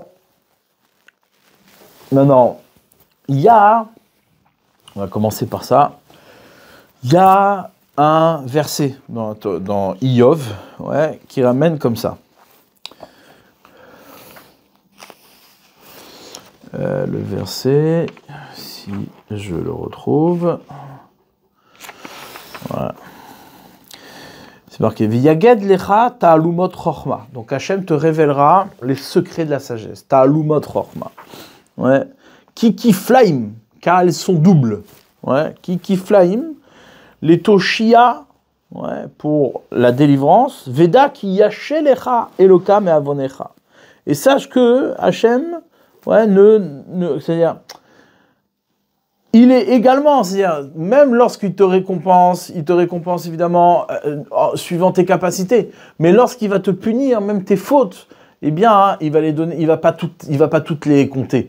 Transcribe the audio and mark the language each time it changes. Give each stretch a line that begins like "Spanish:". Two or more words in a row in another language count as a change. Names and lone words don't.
French: Maintenant, il y a, on va commencer par ça, il y a un verset dans Iyov, qui ramène comme ça. Le verset, si je le retrouve, voilà. C'est marqué
Hebrew: ויגד לך תעלומות חכמה.
French: Donc Hachem te révélera les secrets de la sagesse.
Hebrew: תעלומות חכמה. כי כפלים,
French: car elles sont doubles.
Hebrew: כי כפלים,
French: les toshia, pour la délivrance.
Hebrew: ודע כי ישה לך אלוה את עונך.
French: Et sache que Hachem, c'est-à-dire, il est également, c'est-à-dire, même lorsqu'il te récompense évidemment suivant tes capacités, mais lorsqu'il va te punir, même tes fautes, eh bien, il va les donner, il va pas toutes les compter.